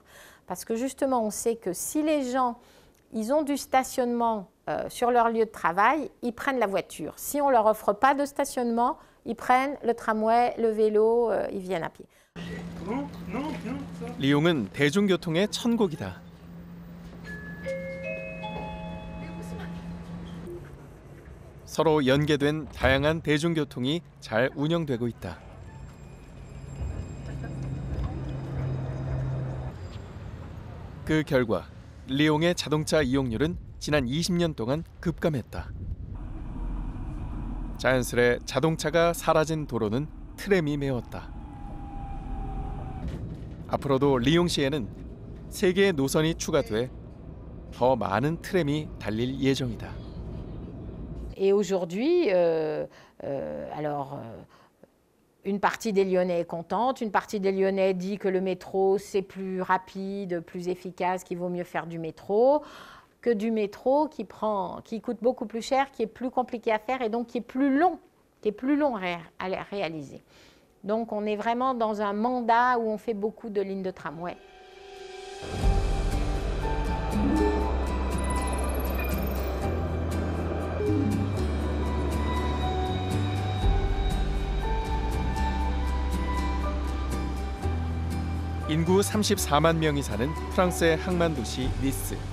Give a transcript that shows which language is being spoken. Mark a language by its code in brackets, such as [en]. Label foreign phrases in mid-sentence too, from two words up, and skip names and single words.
[fr] Parce que justement, on sait que si les gens ils ont du stationnement sur leur lieu de travail, ils prennent la voiture. Si on ne leur offre pas de stationnement, ils prennent le tramway, le vélo, ils viennent à pied. [ko] 리옹은 대중교통의 천국이다. 서로 연계된 다양한 대중교통이 잘 운영되고 있다. 그 결과 리옹의 자동차 이용률은 지난 20년 동안 급감했다. 자연스레 자동차가 사라진 도로는 트램이 메웠다. 앞으로도 리옹시에는 3개의 노선이 추가돼 더 많은 트램이 달릴 예정이다. [fr] Et aujourd'hui, une partie des Lyonnais est contente, une partie des Lyonnais dit que le métro c'est plus rapide, plus efficace, qu'il vaut mieux faire du métro que du métro qui coûte beaucoup plus cher, qui est plus compliqué à faire et donc qui est plus long à réaliser. Donc on est vraiment dans un mandat où on fait beaucoup de lignes de tramway. [ko] 인구 34만 명이 사는 프랑스의 항만 도시 니스.